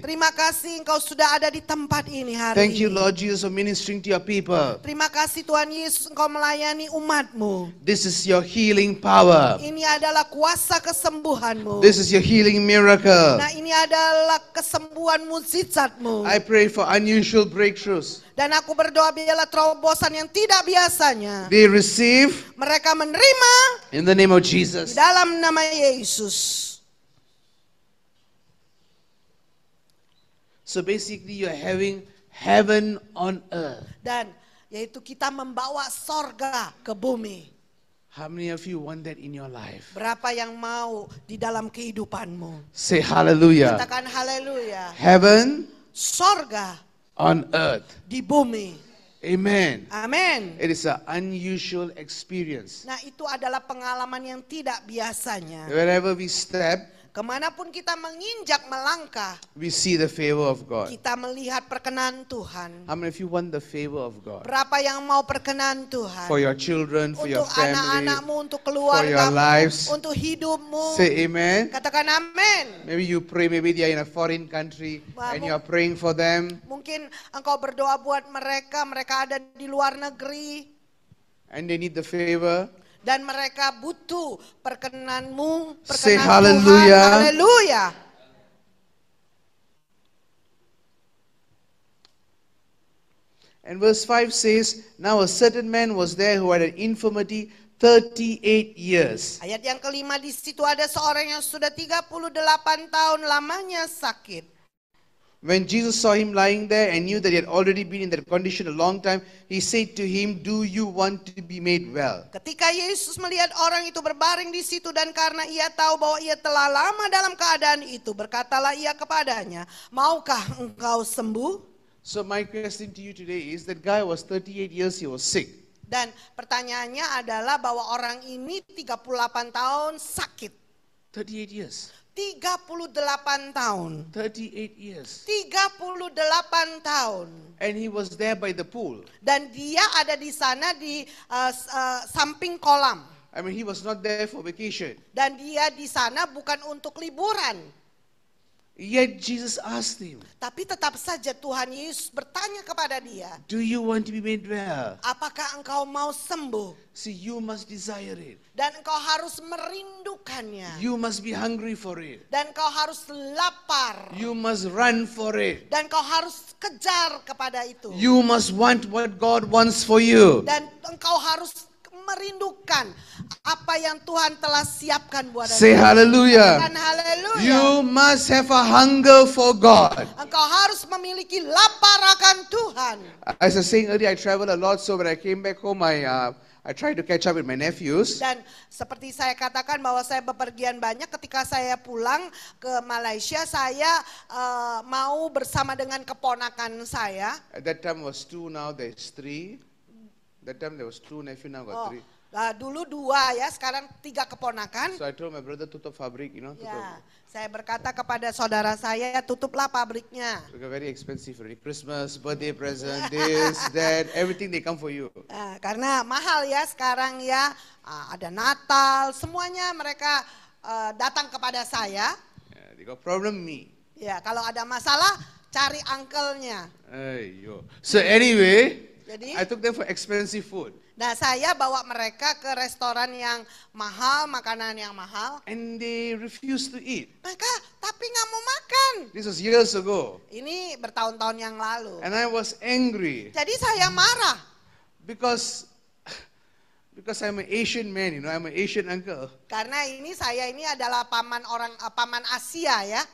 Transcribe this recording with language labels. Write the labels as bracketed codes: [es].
[id] Terima kasih engkau sudah ada di tempat ini hari [en] Thank you, [id] ini. [en] Lord Jesus, for ministering to your people. [id] Terima kasih Tuhan Yesus engkau melayani umatmu. [en] This is your healing power. [id] Ini adalah kuasa kesembuhanmu. [en] This is your healing miracle. [id] Nah ini adalah kesembuhan mukjizatmu. [en] I pray for unusual breakthroughs. [id] Dan aku berdoa biarlah terobosan yang tidak biasanya. [en] They receive [id] Mereka menerima [en] in the name of [id] di [en] Jesus. [id] dalam nama Yesus. [en] So basically you're having heaven on earth. [id] Dan yaitu kita membawa sorga ke bumi. [en] How many of you want that in your life? [id] Berapa yang mau di dalam kehidupanmu? [en] Say hallelujah. [id] Katakan haleluya. [en] Heaven [id] Sorga [en] on earth. [id] di bumi. [en] Amen. [id] Amin. [en] It is an unusual experience. [id] Nah itu adalah pengalaman yang tidak biasanya. [en] Wherever we step, [id] Kemanapun kita menginjak melangkah, [en] we see the favor of God. [id] kita melihat perkenan Tuhan. [en] How many of you want the favor of God? [id] Berapa yang mau perkenan Tuhan? [en] For your children, for your [id] Untuk [en] family, [id] anak-anakmu, untuk [en] for [id] keluargamu, [en] your lives. [id] untuk hidupmu. [en] Say amen. [id] Katakan amin. [en] Maybe you pray, maybe they are in a foreign country and you are praying for them [id] Mungkin engkau berdoa buat mereka, mereka ada di luar negeri. [en] and they need the favor. [id] Dan mereka butuh perkenanmu, [en] Say [id] perkenan [en] hallelujah. [id] Tuhan. Haleluya. [en] And verse 5 says, now a certain man was there who had an infirmity 38 years. [id] Ayat yang kelima, di situ ada seorang yang sudah 38 tahun lamanya sakit. [en] When Jesus saw him lying there and knew that he had already been in that condition a long time, he said to him, do you want to be made well? [id] Ketika Yesus melihat orang itu berbaring di situ dan karena ia tahu bahwa ia telah lama dalam keadaan itu, berkatalah ia kepadanya, maukah engkau sembuh? [en] So my question to you today is that guy was 38 years, he was sick. [id] Dan pertanyaannya adalah bahwa orang ini 38 tahun sakit. [en] 38 years. [id] 38 tahun. [en] 38 years. [id] 38 tahun. [en] And he was there by the pool. [id] Dan dia ada di sana di samping kolam. [en] I mean, he was not there for vacation. [id] Dan dia di sana bukan untuk liburan. [en] Yet Jesus asked him, [id] Tapi tetap saja Tuhan Yesus bertanya kepada dia, [en] do you want to be made well? [id] apakah engkau mau sembuh? [en] See, you must desire it. [id] Dan engkau harus merindukannya. [en] You must be hungry for it. [id] Dan engkau harus lapar. [en] You must run for it. [id] Dan engkau harus kejar kepada itu. [en] You must want what God wants for you. [id] Dan engkau harus merindukan apa yang Tuhan telah siapkan buat [en] Say [id] engkau. [en] hallelujah. [id] Dan haleluya. [en] You must have a hunger for God. [id] Engkau harus memiliki lapar akan Tuhan. [en] As I was saying earlier, I travel a lot, so when I came back home, I tried to catch up with my nephews. [id] Dan seperti saya katakan bahwa saya bepergian banyak, ketika saya pulang ke Malaysia, saya mau bersama dengan keponakan saya. [en] At that time was 2, now there's 3. That time there was 2 nephew, now got 3. [id] Dulu 2 ya, sekarang 3 keponakan. [en] So I told my brother [ms] tutup fabrik, [id] Ya, tutup. saya berkata kepada saudara saya, tutuplah pabriknya. [en] Because very expensive already. Christmas, birthday present, this, that, everything they come for you. [id] Karena mahal ya sekarang ya, ada Natal, semuanya mereka datang kepada saya. [en] Yeah, they got problem me. [id] Ya, kalau ada masalah cari uncle-nya. [en] Ayyo. So anyway, [id] Jadi, [en] I took them for expensive food. [id] nah saya bawa mereka ke restoran yang mahal, makanan yang mahal. [en] And they refused to eat. [id] Mereka tapi nggak mau makan. [en] This was years ago. [id] Ini bertahun-tahun yang lalu. [en] And I was angry. [id] Jadi saya marah. [en] Because I'm an Asian man, I'm an Asian uncle. [id] Karena saya ini adalah paman Asia ya.